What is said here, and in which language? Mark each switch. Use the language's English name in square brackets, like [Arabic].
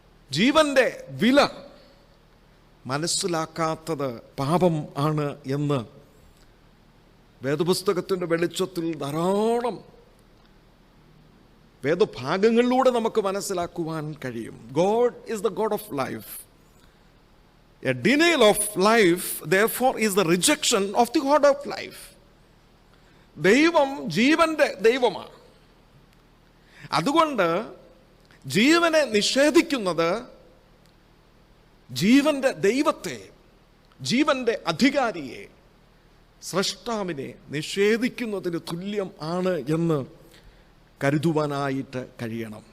[Malayalam] ജീവന്റെ വില മനസ്സിലാക്കാത്തത് പാപം ആണ് എന്ന് വേദപുസ്തകത്തിൻ്റെ വെളിച്ചത്തിൽ ധാരാളം വേദഭാഗങ്ങളിലൂടെ നമുക്ക് മനസ്സിലാക്കുവാൻ കഴിയും. [English] God is the God of life. A denial of life, therefore, is the rejection of the God of life. [Malayalam] ദൈവം ജീവന്റെ ദൈവമാണ്. അതുകൊണ്ട് ജീവനെ നിഷേധിക്കുന്നത് ജീവന്റെ ദൈവത്തെ, ജീവന്റെ അധികാരിയെ, സ്രഷ്ടാവിനെ നിഷേധിക്കുന്നതിന് തുല്യം ആണ് എന്ന് കരുതുവാനായിട്ട് കഴിയണം.